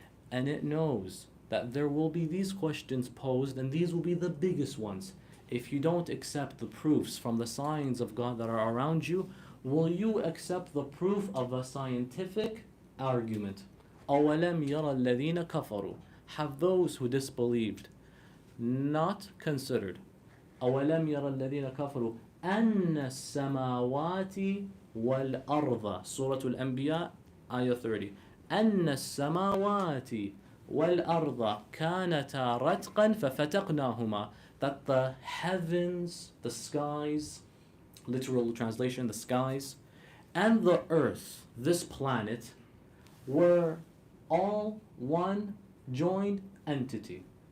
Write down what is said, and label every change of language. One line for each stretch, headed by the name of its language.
English: And it knows that there will be these questions posed, and these will be the biggest ones. If you don't accept the proofs from the signs of God that are around you, will you accept the proof of a scientific argument?
Arabic: أَوَلَمْ يَرَ الَّذِينَ كَفَرُوا,
English: have those who disbelieved not considered?
Arabic: أَوَلَمْ يَرَ الَّذِينَ كَفَرُوا أَنَّ السَّمَاوَاتِ وَالْأَرْضَ Surah Al-Anbiya, Ayah 30. أَنَّ السَّمَاوَاتِ وَالْأَرْضَ كَانَتَا رَتْقًا فَفَتَقْنَاهُمَا,
English: that the heavens, the skies, literal translation, the skies, and the earth, this planet, were all one joined entity.